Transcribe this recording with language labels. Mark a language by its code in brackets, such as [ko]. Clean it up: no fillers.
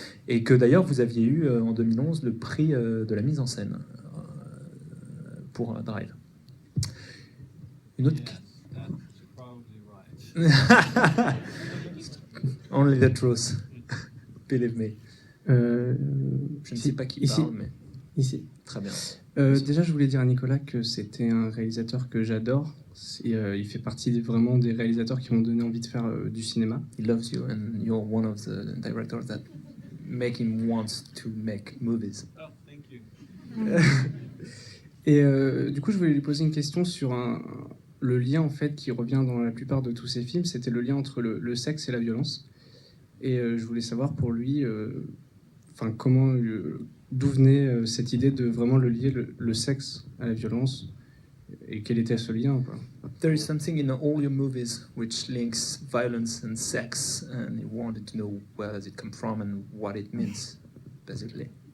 [fr] Et que d'ailleurs, vous aviez eu en 2011 le prix de la mise en scène pour Drive. Une autre... [en] Yes, that's probably right. Only the truth. Believe me. [fr] Je ne sais pas qui parle, mais Ici. très bien. Déjà, je voulais dire à Nicolas que c'était un réalisateur que j'adore. Il fait partie vraiment des réalisateurs qui m'ont donné envie de faire du cinéma. [en] He loves you and you're one of the directors that make him want to make movies. Oh, thank you. [fr] Et du coup, je voulais lui poser une question sur le lien en fait qui revient dans la plupart de tous ses films. C'était le lien entre le sexe et la violence. Et je voulais savoir pour lui, comment, d'où venait cette idée de vraiment le lier le sexe à la violence et quel était ce lien, quoi. [en] There is something in all your movies which links violence and sex, and he wanted to know where does it come from and what it means, basically.